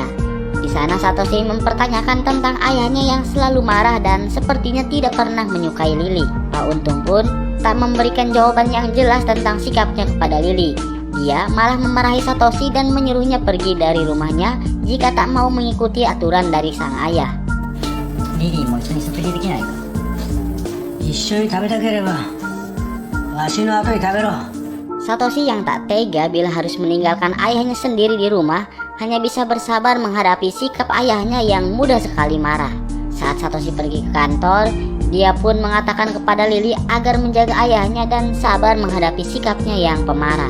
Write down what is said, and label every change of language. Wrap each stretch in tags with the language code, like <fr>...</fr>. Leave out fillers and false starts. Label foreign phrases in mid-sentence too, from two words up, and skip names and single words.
<id>Di sana Satoshi mempertanyakan tentang ayahnya yang selalu marah dan sepertinya tidak pernah menyukai Lily. Pak Untung pun tak memberikan jawaban yang jelas tentang sikapnya kepada Lily. Dia malah memarahi Satoshi dan menyuruhnya pergi dari rumahnya jika tak mau mengikuti aturan dari sang ayah.</id> <ja>リリーも一緒に食事できないか。一緒に食べたければわしの後に食べろ。</ja> <id>Satoshi yang tak tega bila harus meninggalkan ayahnya sendiri di rumah hanya bisa bersabar menghadapi sikap ayahnya yang mudah sekali marah. Saat Satoshi pergi ke kantor, dia pun mengatakan kepada Lily agar menjaga ayahnya dan sabar menghadapi sikapnya yang pemarah.</id>